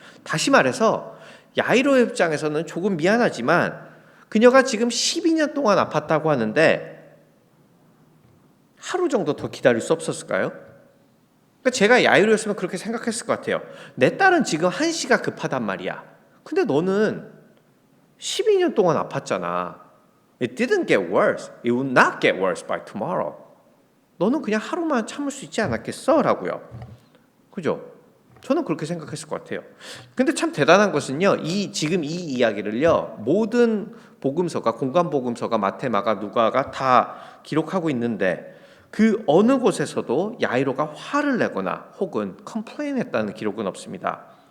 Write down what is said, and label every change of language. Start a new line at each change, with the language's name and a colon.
Korean: 다시 말해서 야이로의 입장에서는 조금 미안하지만 그녀가 지금 12년 동안 아팠다고 하는데 하루 정도 더 기다릴 수 없었을까요? 그러니까 제가 야이로였으면 그렇게 생각했을 것 같아요. 내 딸은 지금 한시가 급하단 말이야. 근데 너는 12년 동안 아팠잖아.
English: It didn't get worse. It will not get worse by tomorrow.
Korean: 너는 그냥 하루만 참을 수 있지 않았겠어? 라고요. 그죠? 저는 그렇게 생각했을 것 같아요. 근데 참 대단한 것은요. 지금 이 이야기를요. 모든 복음서가 공간 복음서가 마태, 마가, 누가가 다 기록하고 있는데 그 어느 곳에서도 야이로가 화를 내거나 혹은 컴플레인했다는 기록은 없습니다.